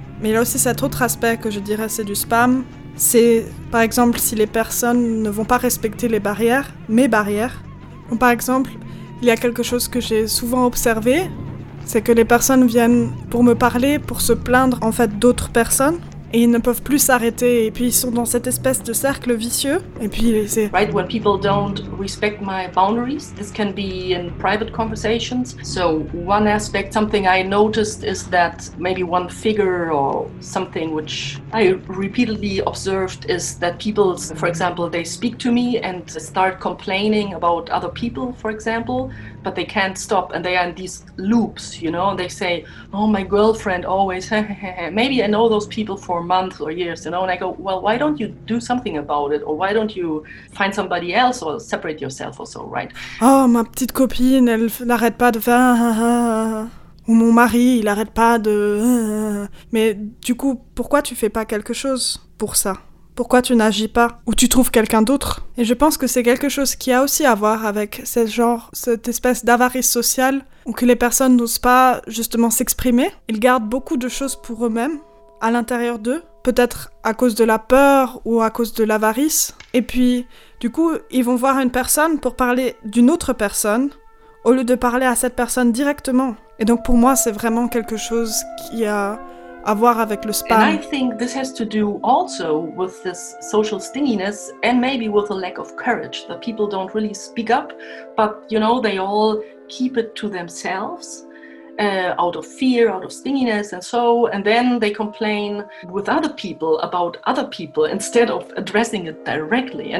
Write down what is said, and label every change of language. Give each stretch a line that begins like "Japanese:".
French: Mais il y a aussi cet autre aspect que je dirais c'est du spam. C'est par exemple si les personnes ne vont pas respecter les barrières, mes barrières. Donc, par exemple, il y a quelque chose que j'ai souvent observé, c'est que les personnes viennent pour me parler, pour se plaindre en fait d'autres personnes. Et ils ne peuvent plus s'arrêter, et puis ils sont dans cette espèce de cercle vicieux, et puis c'est...
English: Right, when people don't respect my boundaries, this can be in private conversations. So one aspect, something I noticed is that maybe one figure or something which I repeatedly observed is that people, for example, they speak to me and start complaining about other people, for example, but they can't stop and they are in these loops, you know, and they say, oh, my girlfriend always, maybe I know those people for months or years, you know, and I go, well, why don't you do something about it? Or why don't you find somebody else or separate yourself or so, right?
French: Oh, ma petite copine, elle n'arrête pas de faire... Ou mon mari, il n'arrête pas de... Mais du coup, pourquoi tu fais pas quelque chose pour ça? Pourquoi tu n'agis pas? Ou tu trouves quelqu'un d'autre? Et je pense que c'est quelque chose qui a aussi à voir avec ce genre, cette espèce d'avarice sociale, où que les personnes n'osent pas justement s'exprimer. Ils gardent beaucoup de choses pour eux-mêmes, à l'intérieur d'eux. Peut-être à cause de la peur ou à cause de l'avarice. Et puis, du coup, ils vont voir une personne pour parler d'une autre personne, au lieu de parler à cette personne directement. Et donc pour moi, c'est vraiment quelque chose qui a à voir avec le spam.
English: And I think this has to do also with this social stinginess and maybe with a lack of courage that people don't really speak up, but you know they all keep it to themselves out of fear, out of stinginess, and so, and then they complain with other people about other people instead of addressing it directly.